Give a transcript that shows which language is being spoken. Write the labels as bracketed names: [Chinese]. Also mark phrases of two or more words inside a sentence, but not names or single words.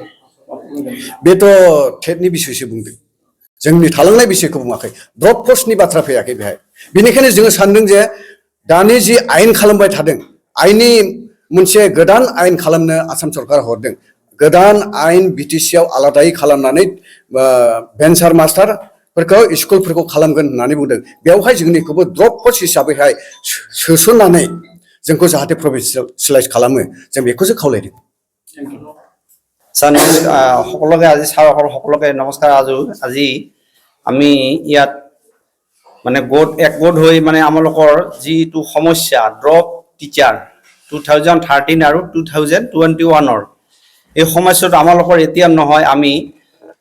[Bodo] बेथ' टेटनि बिसयसो बुंदों जोंनि थालांनाय बिसयखौ बुङाखै [English] drop post [Bodo] बाथ्रा फैयाखै बेहाय बेनिखायनो जोङो सानदों जे दानि जि आयेन खालामबाय थादों आयेननि मोनसे गोदान आयेन खालामनो आसाम सरकारा हरदों गोदान आयेन बिटिसिआव आलादायै खालामनानै भेन्सार मास्टारफोरखौ स्कुलफोरखौ खालामगोन होननानै बुंदों बेवहाय जोंनिखौबो [English] drop post [Bodo] हिसाबैहाय सोसननानै जोंखौ जाहाथे प्रभिन्सियेलाइज खालामो जों बेखौसो खावलायदों [Assamese] ছাৰ সকলোকে আজি ছাৰসকল সকলোকে নমস্কাৰ আজি আমি ইয়াত মানে একগোট হৈ মানে আমালোকৰ যিটো সমস্যা [English] drop teacher [Assamese] 2013 আৰু 2021 এই সমস্যাটো আমালোকৰ এতিয়া নহয় আমি